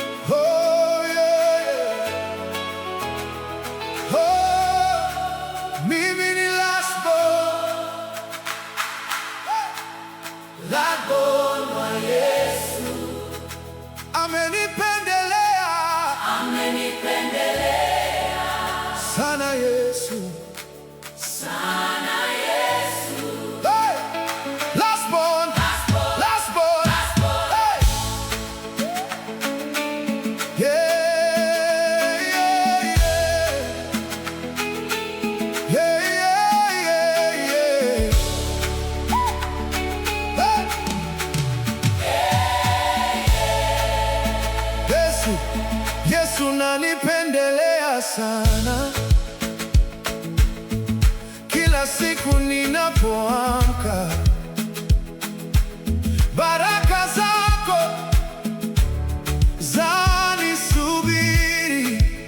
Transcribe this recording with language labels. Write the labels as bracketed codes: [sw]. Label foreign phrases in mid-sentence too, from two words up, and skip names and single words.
[en] Oh, yeah, yeah. Oh, [sw] mimi ni [en] last born. Last born [sw] wa Yesu. Amenipendelea. Amenipendelea. Sana Yesu. Sana Yesu. [en] Hey! Last born. Last born. Last born. Last born. Hey! Yeah, yeah, yeah. Yeah, yeah, yeah, yeah. Hey! [sw] Yesu, Yesu nanipendelea sana. Kila siku ninapoamka, baraka zako zanisubiri.